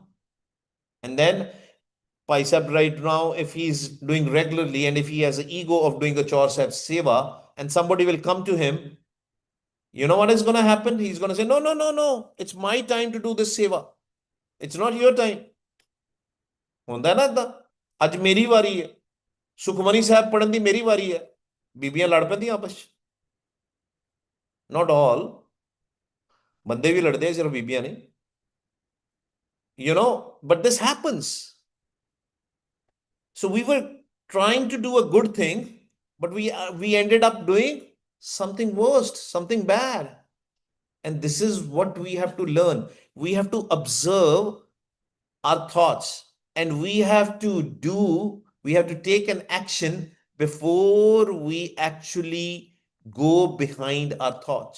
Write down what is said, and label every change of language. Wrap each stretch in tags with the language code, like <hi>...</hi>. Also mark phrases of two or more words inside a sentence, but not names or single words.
<en>And then Pai Sahib right now, if he's doing regularly and if he has an ego of doing a Chaur Sahib Seva, and somebody will come to him, you know what is going to happen? He's going to say, no, no, no, no. It's my time to do this Seva. It's not your time.</en> <pa>ਹੁੰਦਾ ਨਾ ਏਦਾਂ ਅੱਜ ਮੇਰੀ ਵਾਰੀ ਹੈ ਸੁਖਮਨੀ ਸਾਹਿਬ ਪੜਨ ਦੀ ਮੇਰੀ ਵਾਰੀ ਹੈ ਬੀਬੀਆਂ ਲੜ ਪੈਂਦੀਆਂ ਆਪਸ ਚ</pa> <en>not all</en> <pa>ਬੰਦੇ ਵੀ ਲੜਦੇ ਆ ਸਿਰਫ ਬੀਬੀਆਂ ਨਹੀਂ</pa> <en>but this happens. So we were trying to do a good thing, but we ended up doing something worse, something bad. And this is what we have to learn. We have to observe our thoughts, and we have to take an action before we actually go behind our thoughts.</en>